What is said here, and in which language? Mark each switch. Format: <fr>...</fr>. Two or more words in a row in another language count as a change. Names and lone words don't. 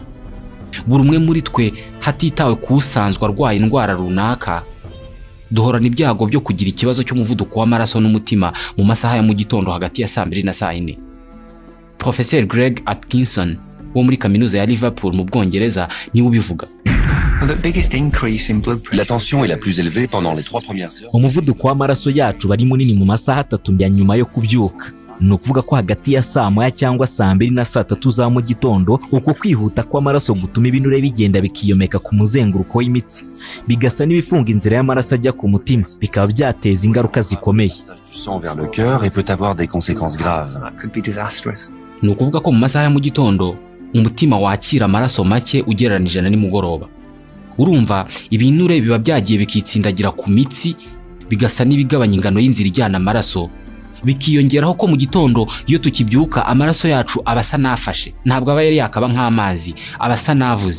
<rw>Buri umwe muri twe hatitawe kusanzwe arwaye indwara runaka, duhorana ibyago byo kugira ikibazo cy'umuvuduko w'amaraso n'umutima mu masaha ya mu gitondo hagati ya saa 2 na saa 4. Professeur Greg Atkinson wo muri kaminuza ya Liverpool mu Bwongereza niwe ubivuga.</rw> <fr>La tension est la plus élevée pendant les 3 premières heures.</fr> <rw>Umuvuduko w'amaraso yacu bari munini mu masaha 3 ya nyuma yo kubyuka. Ni ukuvuga ko hagati ya saa 1 cyangwa saa 2 na saa 3 za mu gitondo, uko kwihuta kw'amaraso gutuma ibinure bigenda bikiyomeka ku muzenguruko w'imitsi, bigasa n'ibifunga inzira y'amaraso ajya ku mutima, bikaba byateza ingaruka zikomeye.</rw> <fr>Du sang vers le cœur et peut avoir des conséquences graves.</fr> <rw>Ni ukuvuga ko mu masaha ya mu gitondo umutima wakira amaraso make ugereranije na nimugoroba. Urumva ibinure biba byagiye bikitsindagira ku mitsi, bigasa n'ibigabanya ingano y'inzira ijyana amaraso, bikiyongeraho ko mu gitondo iyo tukibyuka amaraso yacu abasa nafashe, ntabwo aba yari yakaba nk'amazi, abasa navuze.</rw>